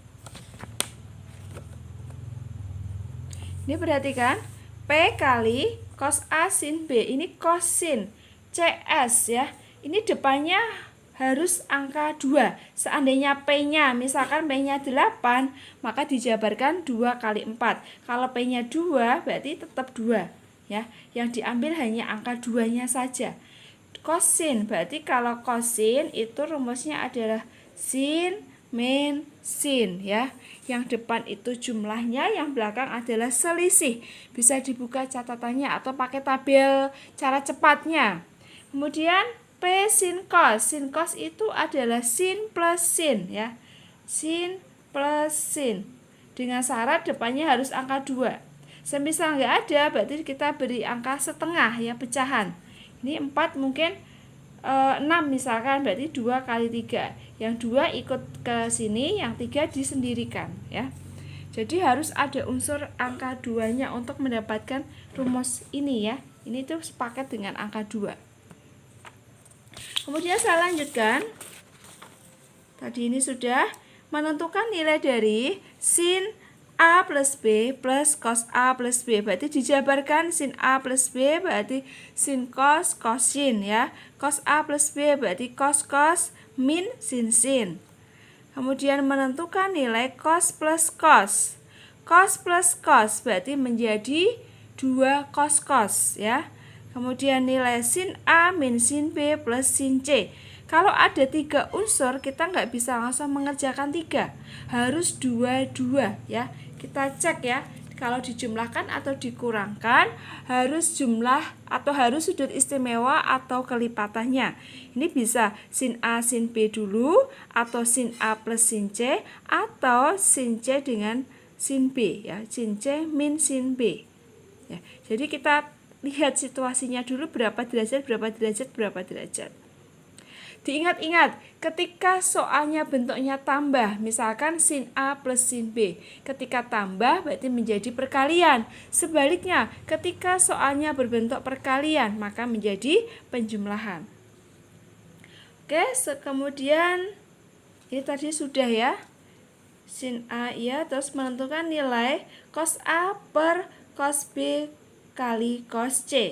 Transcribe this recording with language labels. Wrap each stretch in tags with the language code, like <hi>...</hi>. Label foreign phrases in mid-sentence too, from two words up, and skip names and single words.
<id>Ini perhatikan, P kali cos A sin B, ini kosin CS ya. Ini depannya harus angka 2. Seandainya P-nya, misalkan P-nya 8, maka dijabarkan 2 kali 4. Kalau P-nya 2, berarti tetap 2 ya. Yang diambil hanya angka 2-nya saja. Kosin, berarti kalau kosin itu rumusnya adalah sin min sin ya. Yang depan itu jumlahnya, yang belakang adalah selisih. Bisa dibuka catatannya atau pakai tabel cara cepatnya. Kemudian P sin cos. Sin cos itu adalah sin plus sin ya. Sin plus sin. Dengan syarat depannya harus angka 2. Semisal nggak ada, berarti kita beri angka setengah ya, pecahan. Ini 4 mungkin 6 misalkan, berarti 2 kali 3. Yang 2 ikut ke sini, yang 3 disendirikan ya. Jadi harus ada unsur angka 2-nya untuk mendapatkan rumus ini ya. Ini tuh sepaket dengan angka 2. Kemudian saya lanjutkan. Tadi ini sudah menentukan nilai dari sin A plus B plus cos A plus B. Berarti dijabarkan sin A plus B berarti sin cos cosin ya. Cos A plus B berarti cos cos min sin sin. Kemudian menentukan nilai cos plus cos. Cos plus cos berarti menjadi 2 cos cos ya. Kemudian nilai sin A min sin B plus sin C. Kalau ada 3 unsur, kita nggak bisa langsung mengerjakan 3. Harus 2 ya. Kita cek ya, kalau dijumlahkan atau dikurangkan, harus jumlah atau harus sudut istimewa atau kelipatannya. Ini bisa sin A sin B dulu, atau sin A plus sin C, atau sin C dengan sin B ya. Sin C min sin B ya. Jadi kita lihat situasinya dulu, berapa derajat, berapa derajat, berapa derajat. Diingat-ingat, ketika soalnya bentuknya tambah, misalkan sin A plus sin B, ketika tambah berarti menjadi perkalian. Sebaliknya, ketika soalnya berbentuk perkalian, maka menjadi penjumlahan. Oke, kemudian ini tadi sudah ya, sin A ya, terus menentukan nilai cos A per cos B kali cos C.</id>